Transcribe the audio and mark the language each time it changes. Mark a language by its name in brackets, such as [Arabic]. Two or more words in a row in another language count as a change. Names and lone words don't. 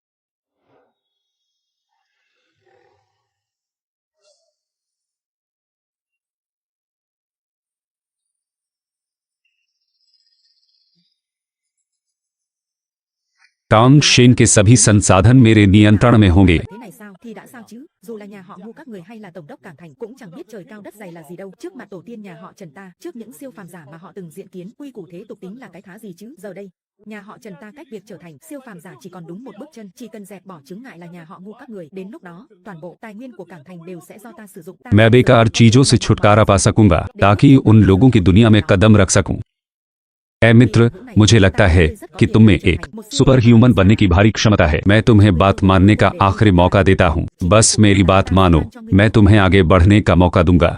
[Hindi] तांगशेन के सभी संसाधन मेरे नियंत्रण में होंगे। [Vietnamese] Thế này sao thì đã sao chứ? Dù là nhà họ Ngu các người hay là tổng đốc Cảng Thành cũng chẳng biết trời cao đất dày là gì đâu. Trước mặt tổ tiên nhà họ Trần ta, trước những siêu phàm giả mà họ từng diện kiến, quy củ thế tục tính là cái thá gì chứ? Giờ đây, nhà họ Trần ta cách việc trở thành siêu phàm giả chỉ còn đúng một bước chân, chỉ cần dẹp bỏ chướng ngại là nhà họ Ngu các người. Đến lúc đó, toàn bộ tài nguyên của Cảng Thành đều sẽ do ta sử dụng. [Hindi] मैं बेकार चीजों से छुटकारा पा सकूंगा ताकि उन लोगों की दुनिया में कदम रख सकूं। ऐ मित्र, मुझे लगता है कि तुम में एक [English] super human [Hindi] बनने की भारी क्षमता है। मैं तुम्हें बात मानने का आखिरी मौका देता हूं। बस मेरी बात मानो, मैं तुम्हें आगे बढ़ने का मौका दूंगा।